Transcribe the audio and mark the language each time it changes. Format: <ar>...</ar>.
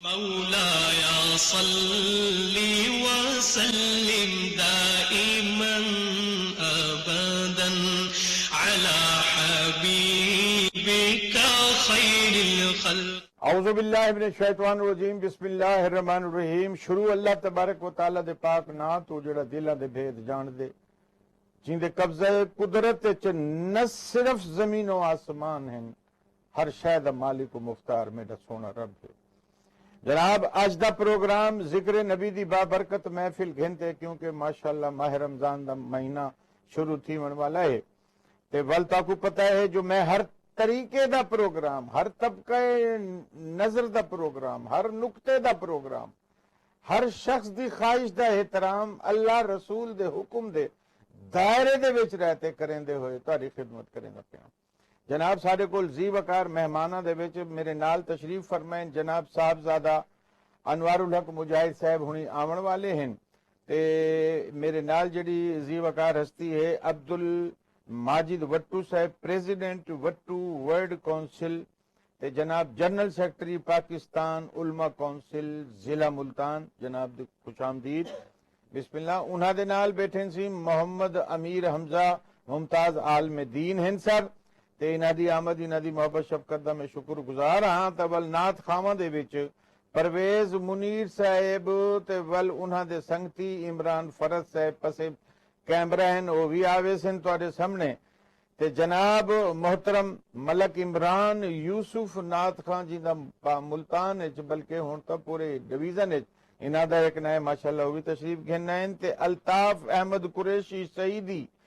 <ar>مولاي صل وسلم دائما أبدا على حبيبك خير الخلق. اعوذ باللہ من الشیطان الرجیم. بسم اللہ الرحمن الرحیم.</ar> <skr>شروع اللہ تبارک و تعالی دے پاک نام تو جڑا دلاں دے بھید جان دے، جن دے قبضہ قدرت وچ نہ صرف زمین و آسمان ہیں، ہر شے دا مالک و مختار میرا سونا رب ہے. جناب اج دا پروگرام ذکر نبی دی بابرکت محفل گھنتے، کیونکہ ماشاءاللہ ماہ رمضان دا مہینہ شروع تھی من والا ہے تے ول تاکو پتہ ہے جو میں ہر طریقے دا پروگرام، ہر طبقہ نظر دا پروگرام، ہر نقطے دا پروگرام، ہر شخص دی خواہش دا احترام اللہ رسول دے حکم دے دائرے دے وچ رہتے کریں دے ہوئے تاری خدمت کریں دا پیا. جناب سارے کول زی وقار مہمانہ دے وچ میرے نال تشریف فرمائیں جناب صاحبزادہ انوار الحق مجاہد صاحب ہونی آون والے ہیں تے میرے نال جڑی زی وقار ہستی ہے عبد الماجد وٹو صاحب، پریزیڈنٹ وٹو ورلڈ کونسل تے جناب جنرل سیکرٹری پاکستان علماء کونسل ضلع ملتان. جناب دی خوش آمدید. بسم اللہ. انہاں دے نال بیٹھے سی محمد امیر حمزہ ممتاز عالم دین ہیں سر تے انہاں دی آمد انہاں دی محبت شفقت دا میں شکر گزار ہاں. تے ول نعت خواں دے وچ پرویز منیر صاحب تے ول انہاں دے سنگتی عمران فرد صاحب پسے کیمرہ ہیں وہ بھی آوے سن تواڈے سامنے تے جناب محترم ملک عمران یوسف نعت خان جی دا ملتان وچ بلکہ ہن تا پورے ڈویژن وچ انہاں دا ایک نئے ماشاءاللہ وہ بھی تشریف گھن ہیں تے الطاف احمد قریشی سعیدی</skr>